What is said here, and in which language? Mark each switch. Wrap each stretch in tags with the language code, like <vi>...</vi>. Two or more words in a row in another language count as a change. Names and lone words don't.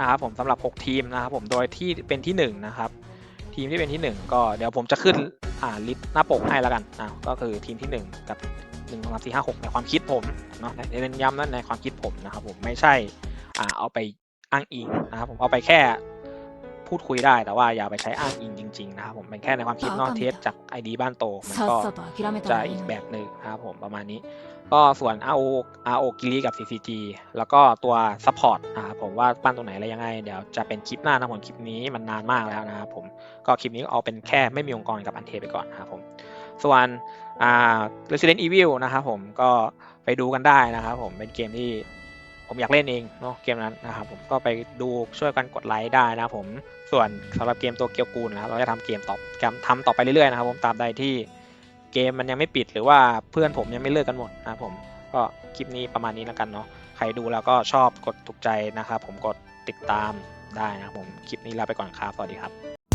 <th>นะครับผมสำหรับ6ทีมนะครับผมโดยที่เป็นที่1นะครับทีมที่เป็นที่1ก็เดี๋ยวผมจะขึ้นลิสต์หน้าปกให้แล้วกันก็คือทีมที่1กับ1 2 3 4 5 6ในความคิดผมเนาะเน้นย้ำนั่นในความคิดผมนะครับผมไม่ใช่เอาไปอ้างอิงนะครับผมเอาไปแค่พูดคุยได้แต่ว่าอย่าไปใช้อ้างอิงจริงๆนะครับผมเป็นแค่ในความคิดเนอกเทสจาก ID บ้านโตมัน</th> <ja>さっ</ja> <th>ก็</th> <ja>さと諦めた</ja> <th>จะ</th> <ja>らいい</ja> <th>อีก</th> <ja>の</ja> <th>แบ</th> <ja>に</ja> <th>บหนึ่งนะครับผมประมาณนี้ ก็ส่วน RO กิริกับ CCG แล้วก็ตัว Support นะครับผมว่าปั้นตรงไหนอะไรยังไงเดี๋ยวจะเป็นคลิปหน้านะ ผมคลิปนี้มันนานมากแล้วนะครับผมก็คลิปนี้เอาเป็นแค่ไม่มีองค์กรกับอันเทไปก่อนนะครับผมส่วน Resident Evil นะครับผมก็ไปดูกันได้นะครับผมเป็นเกมที่ผมอยากเล่นเองเนาะเกมนั้นนะครับผมก็ไปดูช่วยกันกดไลค์ได้นะครับผมส่วนสำหรับเกมตัวเกียวกูลนะครับเราจะทำเกมต่อไปเรื่อยๆนะครับผมตามใดที่เกมมันยังไม่ปิดหรือว่าเพื่อนผมยังไม่เลิกกันหมดนะครับผมก็คลิปนี้ประมาณนี้แล้วกันเนาะใครดูแล้วก็ชอบกดถูกใจนะครับผมกดติดตามได้นะครับผมคลิปนี้ลาไปก่อนครับสวัสดีครับ</th>